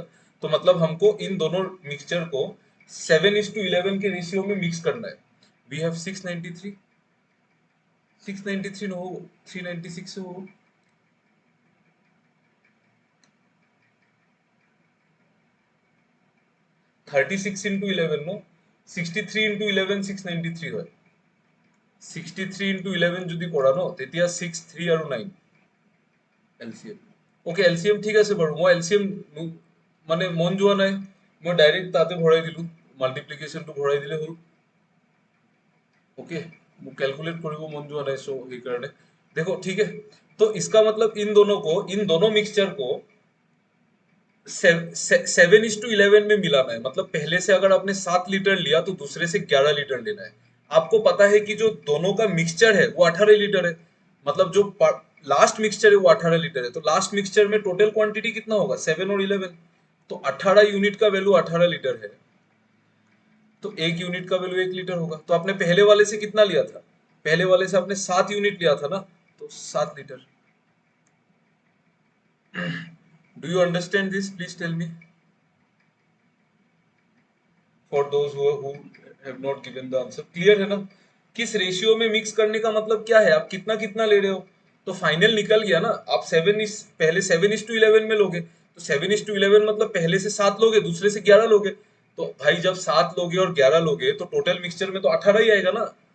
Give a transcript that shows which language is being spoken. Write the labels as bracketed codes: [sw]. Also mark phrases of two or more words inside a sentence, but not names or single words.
[hi] तो मतलब हमको इन दोनों मिक्सचर को 7:11 के रेशियो में मिक्स करना है। [en] We have [hi] 693। 693 हो, 396 हो। [as] 36 × 11 नो, 63 × 11 693 হয়। 63 × 11 যদি কৰা ন, তেতিয়া 6, 3 আৰু 9 এলচিএম। ওকে, এলচিএম ঠিক আছে বাৰু, মই এলচিএম মানে মন যোৱা নাই, মই ডাইৰেক্ট তাতে ভৰাই দিলো, মাল্টিপ্লিকেশ্যনটো ভৰাই দিলে হ'ল। [hi] ओके, वो कैलकुलेट [as] কৰিব মন যোৱা নাই, [hi] सो সেইকাৰণে देखो, ठीक है। तो इसका मतलब इन दोनों को, इन दोनों मिक्सचर को 7:11 में मिलाना है। मतलब पहले से अगर आपने 7 लीटर लिया तो दूसरे से 11 लीटर लेना है। आपको पता है कि जो दोनों का मिक्सचर है वो 18 लीटर है। मतलब जो [en] last mixture [hi] है वो 18 लीटर है। तो [en] last mixture [hi] में [en] total quantity [hi] कितना होगा, 7 और 11। तो 18 यूनिट का वैल्यू 18 लीटर है, तो 1 यूनिट का वैल्यू 1 लीटर होगा। तो आपने पहले वाले से कितना लिया था, पहले वाले से आपने 7 यूनिट लिया था ना, तो 7 लीटर। [en] Do you understand this, please tell me, for those who have not given the answer. [hi] क्लियर है ना, किस रेशियो में मिक्स करने का मतलब क्या है, आप कितना कितना ले रहे हो। तो फाइनल निकल गया ना, आप पहले 7:11 में लोगे, तो 7:11 मतलब पहले से 7 लोगे, दूसरे से 11 लोगे। तो भाई जब 7 लोगे और 11 लोगे तो टोटल मिक्सचर में तो 18 ही आएगा ना।